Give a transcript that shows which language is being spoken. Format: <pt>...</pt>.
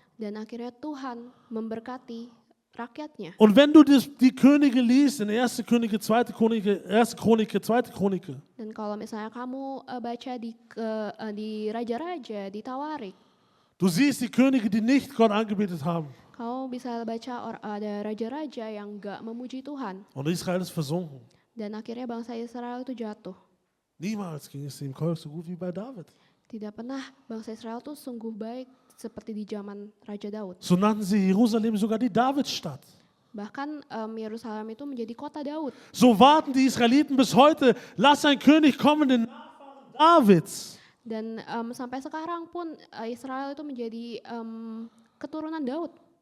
<id>Dan akhirnya Tuhan memberkati rakyatnya.</id> <de>Und wenn du die Könige liest, in 1. Könige, 2. Könige, 1. Kronike, 2. Kronike,</de> <id>Dan kalau misalnya kamu baca di Raja-Raja, di Tawarik,</id> <de>du siehst die Könige, die nicht Gott angebetet haben.</de> <id>kamu bisa baca ada raja-raja yang gak memuji Tuhan.</id> <de>Und Israel ist versunken.</de> <id>Dan akhirnya bangsa Israel itu jatuh.</id> <de>Niemals ging es dem Volk so gut wie bei David.</de> <id>Tidak pernah bangsa Israel tuh sungguh baik seperti di zaman Raja Daud.</id> <de>So nannten sie Jerusalem sogar die Davidstadt.</de> <id>Bahkan Yerusalem itu menjadi kota Daud.</id> <de>So warten die Israeliten bis heute, lass ein König kommen, den Nachfahren Davids.</de> <id>Dan sampai sekarang pun Israel itu menjadi keturunan Daud.</id>